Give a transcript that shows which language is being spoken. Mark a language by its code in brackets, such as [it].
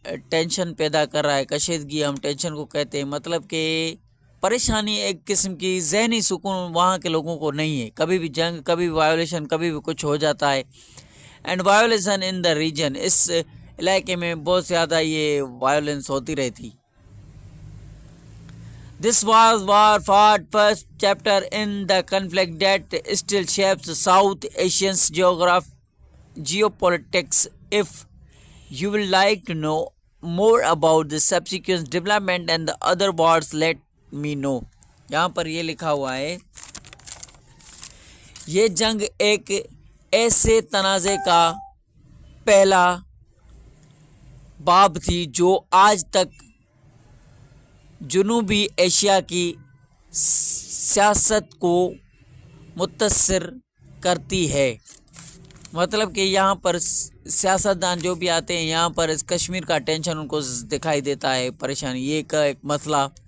[ur] Tension پیدا کر رہا ہے، کشیدگی ہم ٹینشن کو کہتے ہیں، مطلب کہ پریشانی، ایک قسم کی ذہنی سکون وہاں کے لوگوں کو نہیں ہے، کبھی بھی جنگ، کبھی بھی وائیولیشن، کبھی بھی کچھ ہو جاتا ہے، اینڈ وائیولیشن ان دا ریجن، اس علاقے میں بہت زیادہ یہ وائیولنس ہوتی رہتی۔ [en] This was war fought first chapter in the conflict that still shapes South Asian geopolitics. If you would like to know more about the subsequent development and the other wars, let me know. [ur] یہاں پر یہ لکھا ہوا ہے، یہ جنگ ایک ایسے تنازع کا پہلا باب تھی جو آج تک جنوبی ایشیا کی سیاست کو متاثر کرتی ہے، مطلب کہ یہاں پر سیاستدان جو بھی آتے ہیں یہاں پر اس کشمیر کا ٹینشن ان کو دکھائی دیتا ہے، پریشانی، یہ کا ایک مسئلہ۔